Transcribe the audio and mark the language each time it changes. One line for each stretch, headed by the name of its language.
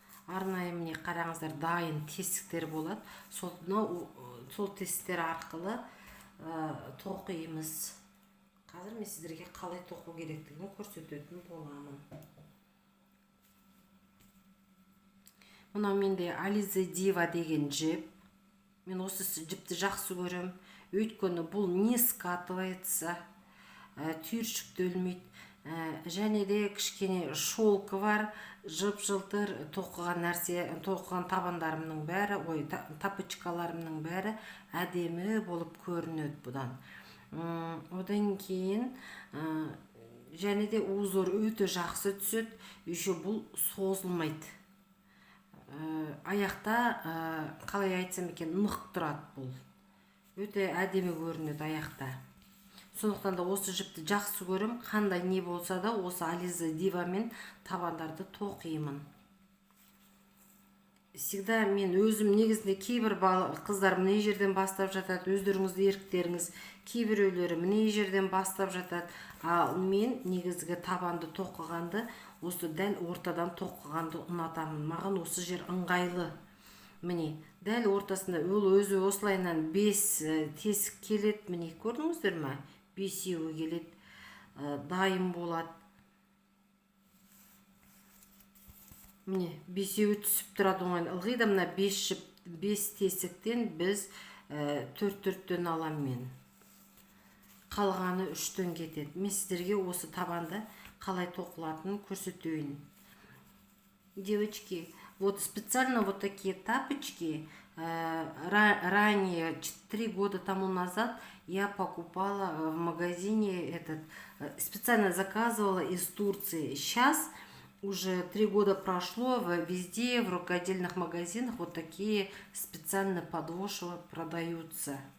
Kazakh: Арнайы міне қараңыздар, дайын тесіктер болады. Сол тесіктер арқылы тоқимыз. Қазір мен сіздерге қалай тоқу керектігін көрсететін боламын. Мына менде Alize Diva деген жіп. Мен осы жіпті жақсы көрем. Өйткені бұл
Russian: не скатывается,
Kazakh: түйіршікті өлмейді. Және де кішкене шолқы бар, жып-жылтыр тоқыған нәрсе, тоқыған табандарымның бәрі, тапочкаларымның бәрі әдемі болып көрінеді бұдан. Одан кейін және де узор өте жақсы түседі. Еще бұл созылмайды. Аяқта қалай айтсам екен, нық тұрады бұл. Өте әдемі көрінеді аяқта. Сондықтан да осы жіпті жақсы көрем. Қандай не болса да осы Alize Diva мен табандарды тоқимын. Всегда мен өзім негізінде кейбір қыздар міне жерден бастап жатады, өздеріңізді еріктеріңіз, кейбіреулері міне жерден бастап жатады. Ал мен негізгі табанды тоқығанды осы дәл ортадан тоқығанды ұнатамын. Маған осы жер ыңғайлы. Міне дәл ортасында өзі осылайынан 5 тесік келеді. Міне көрдіңіздер ме? 5-еуі келеді. Дайын болады. Міне 5-еуі түсіп тұрады оңай. Ылғи да мына 5 тесіктен біз 4-4-тен алам мен. Қалғаны 3-тен кетеді. Мен сіздерге осы табанды қалай тоқылатынын көрсетейін.
Russian: Девочки, вот специально вот такие тапочки ранее, 3 года тому назад, я покупала в магазине специально заказывала из Турции. Сейчас уже 3 года прошло, везде в рукодельных магазинах вот такие специальные подошвы продаются.